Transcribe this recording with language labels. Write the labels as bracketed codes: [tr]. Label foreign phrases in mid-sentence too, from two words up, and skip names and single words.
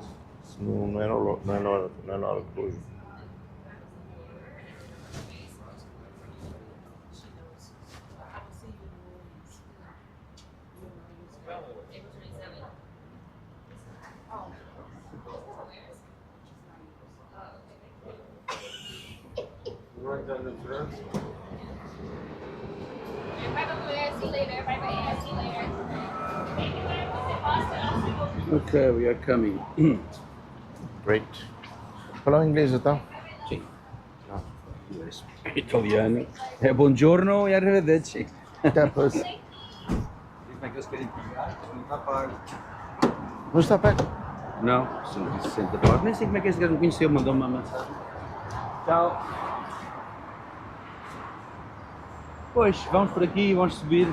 [pt] Não é na hora de hoje. [en] Ok, we are coming. [pt] Great. Falar inglês então? Sim. Inglês. Italiano. É [it] buongiorno e arrivederci. [pt] Até a próxima. Como é que eles querem pagar? Não está pago. Não está perto? Não, 160 pago. Nem sei como é que este gajo me conheceu, mandou-me uma mensagem. Tchau. Pois, vamos por aqui, vamos subir.